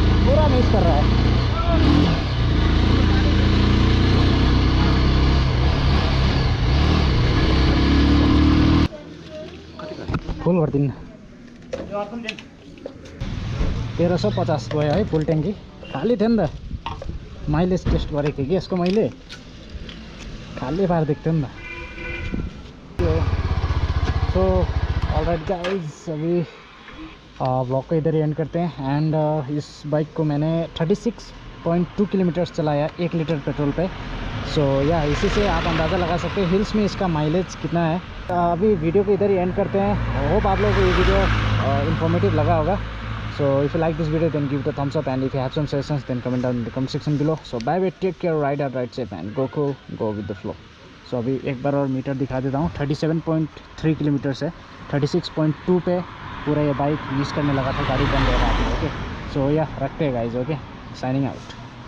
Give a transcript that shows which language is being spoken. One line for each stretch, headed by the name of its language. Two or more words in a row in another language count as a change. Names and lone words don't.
Hindi: पूरा मिस कर रहा है।
Nepali: फुल गरिदिनु न। 1350 गयो है फुल ट्याङ्की। खाली थियो नि त, माइलेज टेस्ट गरेको थिएँ कि यसको मैले, खाली पारिदिएको थियो नि त।
English: so alright guys,
Hindi: अभी ब्लॉग को इधर ही एंड करते हैं। एंड इस बाइक को मैंने 36.2 किलोमीटर्स चलाया 1 लीटर पेट्रोल पे।
English: so ya
Hindi: इसी से आप अंदाज़ा लगा सकते हैं हिल्स में इसका माइलेज कितना है। अभी वीडियो को इधर ही एंड करते हैं। होप आप लोगों को ये वीडियो इन्फॉर्मेटिव लगा होगा।
English: So if you like this video, then give it a thumbs up, and if you have some suggestions, then comment down in the comment section below. So bye bye, take care, ride out, ride safe, and go cool, go with the flow.
Hindi: So अभी एक बार और मीटर दिखा देता हूँ। 37.3 किलोमीटर्स है, 36.2 पे पूरा ये बाइक यूज़ करने लगा था, गाड़ी बंद हो रहा था। ओके,
English: so ya
Hindi: रखते हैं गाइज। ओके,
English: signing out.